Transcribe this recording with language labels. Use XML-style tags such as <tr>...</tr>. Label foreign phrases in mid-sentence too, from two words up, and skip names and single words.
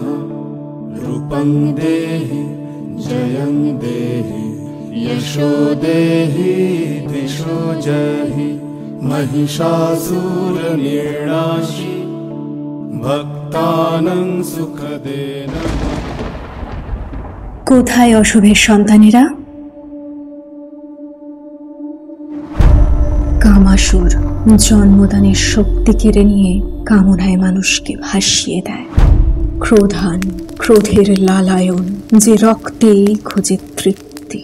<sa>रूपं देहि जयं देहि यशो देहि दिशो जहि। महिषासुरनिर्नाशी भक्तानां सुखदे नमः।</sa> <bn>কোথায় অশুভের সন্তানেরা? কামাসুর জন্মদানের শক্তি কেড়ে নিয়ে কামনায় মানুষকে ভাসিয়ে দেয়। ক্রোধান, ক্রোধের লালায়ন, যে রক্তেই খোঁজে তৃপ্তি।</bn>